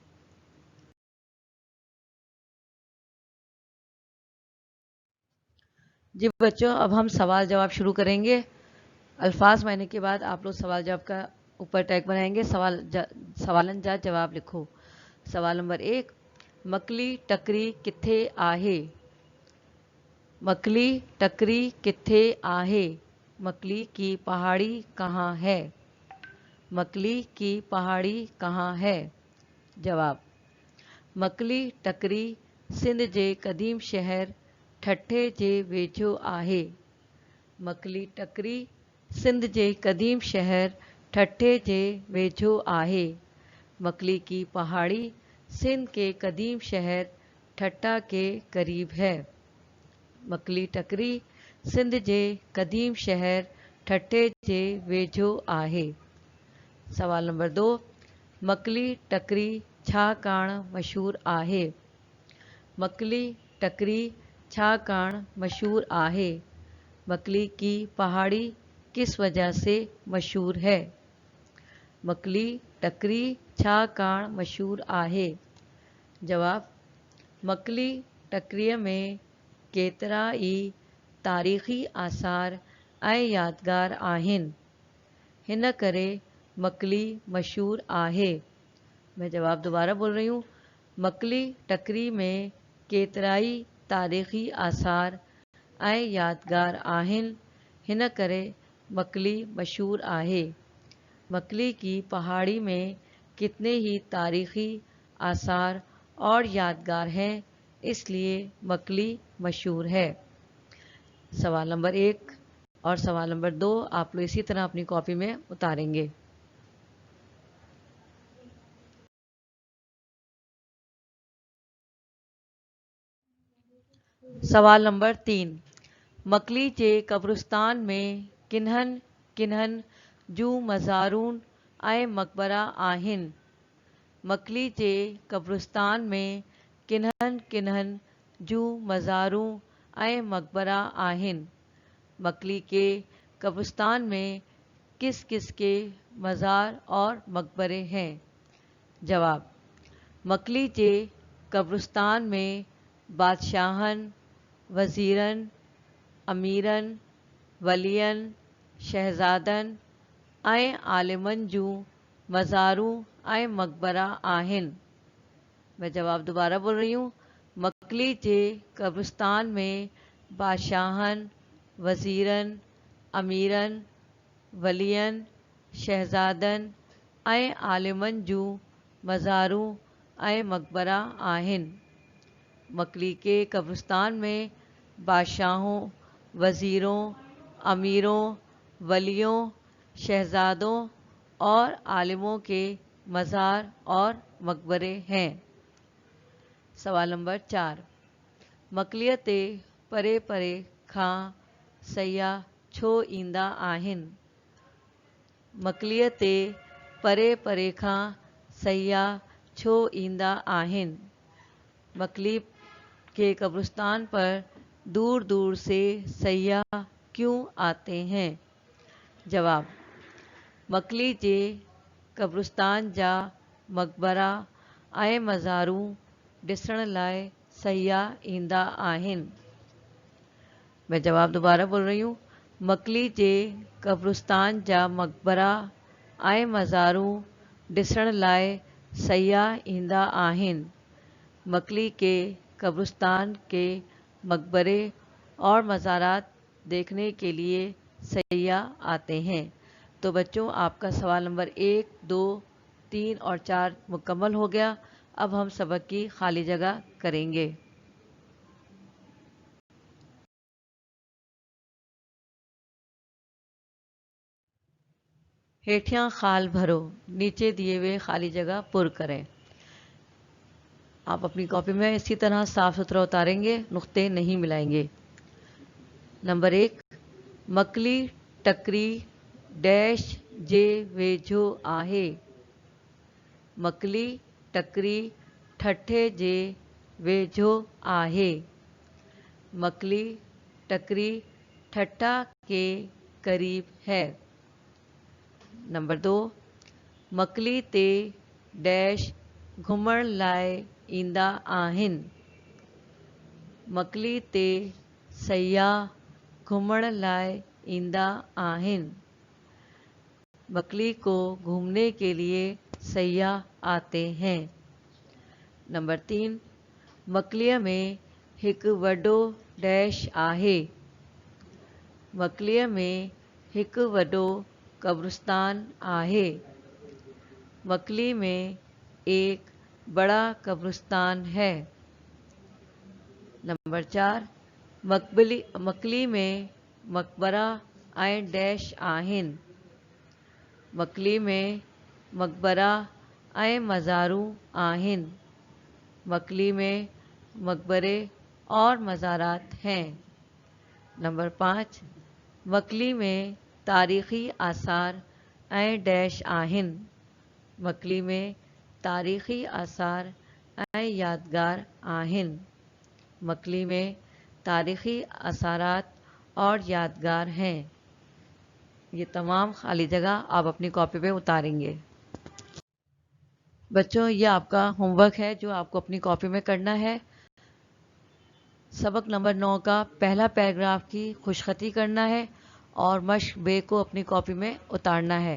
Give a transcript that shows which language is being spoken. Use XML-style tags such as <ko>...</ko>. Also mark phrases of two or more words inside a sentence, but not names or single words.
<ur>جی بچو، اب ہم سوال جواب شروع کریں گے. الفاظ معنی کے بعد آپ لوگ سوال جواب کا اوپر ٹیگ بنائیں گے.</ur> <sd>सवालन जा जवाब लिखो। सवाल नंबर 1, मकली टकरी किथे आहे। मकली टकरी किथे आहे।</sd> <ur>مکلی کی پہاڑی کہاں ہے۔ مکلی کی پہاڑی کہاں ہے. जवाब,</ur> <sd>मकली टकरी सिंध जे क़दीम शहर ठठे जे वेझो आहे। मकली टकरी सिंध जे क़दीम शहर ठठे जे वेझो आहे।</sd> <ur>مکلی کی پہاڑی سندھ کے قدیم شہر ٹھٹہ کے قریب ہے.</ur> <sd>मकली टकरी सिंध जे क़दीम शहर ठठे जे वेझो आहे। सवाल नंबर 2, मकली टकरी छाकाणि मशहूर आहे। मकली टकरी छाकाणि मशहूर आहे।</sd> <ur>مکلی کی پہاڑی کس وجہ سے مشہور ہے.</ur> <sd>मकली टकरी छाकाणि मशहूर आहे। जवाब, मकली टकरीअ में केतिरा ई तारीख़ी आसार ऐं यादगार आहिनि, हिन करे मकली मशहूर आहे।</sd> <ur>میں جواب دوبارہ بول رہی ہوں.</ur> <sd>मकली टकरी में केतिरा ई तारीख़ी आसार ऐं यादगार आहिनि, हिन करे मकली मशहूर आहे।</sd> <ur>مکلی کی پہاڑی میں کتنے ہی تاریخی آثار اور یادگار ہیں، اس لیے مکلی مشہور ہے. سوال نمبر 1 اور سوال نمبر 2 آپ لوگ اسی طرح اپنی کاپی میں اتاریں گے. سوال نمبر 3,</ur> <sd>मकली जे कब्रिस्तान में किन्हनि किन्हनि जूं मज़ारून ऐं मक़बरा आहिनि। मकली जे कब्रिस्तान में किन्हनि किन्हनि जूं मज़ारूं ऐं मक़बरा आहिनि।</sd> <ur>مکلی کے قبرستان میں کس کس کے مزار اور مقبرے ہیں. जवाब,</ur> <sd>मकली जे कब्रिस्तान में बादशाहनि, वज़ीरनि, अमीरनि, वलियनि, शहज़ादनि ऐं आलिमनि जूं मज़ारूं ऐं मक़बरा आहिनि।</sd> <ur>میں جواب دوبارہ بول رہی ہوں.</ur> <sd>मकली जे कब्रिस्तान में बादशाहनि, वज़ीरनि, अमीरनि, वलियनि, शहज़ादनि ऐं आलिमनि जूं मज़ारूं ऐं मक़बरा आहिनि।</sd> <ur>مکلی کے قبرستان میں بادشاہوں، وزیروں، امیروں، ولیوں، شہزادوں اور عالموں کے مزار اور مقبرے ہیں. سوال نمبر 4,</ur> <sd>मकलीअ ते परे परे खां सयाह छो ईंदा आहिनि। मकलीअ ते परे परे खां सयाह छो ईंदा आहिनि।</sd> <ur>مکلی کے قبرستان پر دور دور سے سیاح کیوں آتے ہیں? जवाब,</ur> <sd>मकली जे कब्रिस्तान जा मक़बरा ऐं मज़ारूं ॾिसण लाइ सयाह ईंदा आहिनि।</sd> <ur>میں جواب دوبارہ بول رہی ہوں.</ur> <sd>मकली जे कब्रिस्तान जा मक़बरा ऐं मज़ारूं ॾिसण लाइ सयाह ईंदा आहिनि।</sd> <ur>مکلی کے قبرستان کے مقبرے اور مزارات دیکھنے کے لیے سیاح آتے ہیں. تو بچو، آپ کا سوال نمبر 1، 2، 3 اور 4 مکمل ہو گیا. اب ہم سبق کی خالی جگہ کریں گے.</ur> <sd>हेठियां खाल भरो,</sd> <ur>نیچے دیے ہوئے خالی جگہ پر کریں. آپ اپنی کاپی میں اسی طرح صاف ستھرا اتاریں گے، نقطے نہیں ملائیں گے.</ur> <sd>नंबर 1, मकली टकरी डैश जे वेझो आहे। मकली टकरी ठठे जे वेझो आहे।</sd> <ur>مکلی ٹکری ٹھٹہ کے قریب ہے. نمبر 2,</ur> <sd>मकली ते डैश घुमण लाइ ईंदा आहिनि। मकली ते सयाह घुमण लाइ ईंदा आहिनि।</sd> <ur>مکلی کو گھومنے کے لیے سیاح آتے ہیں. نمبر 3,</ur> <sd>मकलीअ में हिकु वॾो डैश आहे। मकलीअ में हिकु वॾो कब्रिस्तान आहे।</sd> <ur>مکلی میں ایک بڑا قبرستان ہے.</ur> <sd>नंबर 4, मकली में मकबरा ऐं डैश आहिनि। मकली में मकबरा ऐं मज़ारूं आहिनि।</sd> <ur>مکلی میں مقبرے اور مزارات ہیں. نمبر 5,</ur> <sd>मकली में तारीख़ी आसार ऐं डैश आहिनि। मकली में तारीख़ी आसार ऐं यादगार आहिनि।</sd> <ur>مکلی میں تاریخی آثارات اور یادگار ہیں. یہ تمام خالی جگہ آپ اپنی کاپی پہ اتاریں گے. بچو، یہ آپ کا ہوم ورک ہے جو آپ کو اپنی کاپی میں کرنا ہے. سبق نمبر 9 کا پہلا پیراگراف کی خوشخطی کرنا ہے اور مشق بے کو اپنی کاپی میں اتارنا ہے.</ur>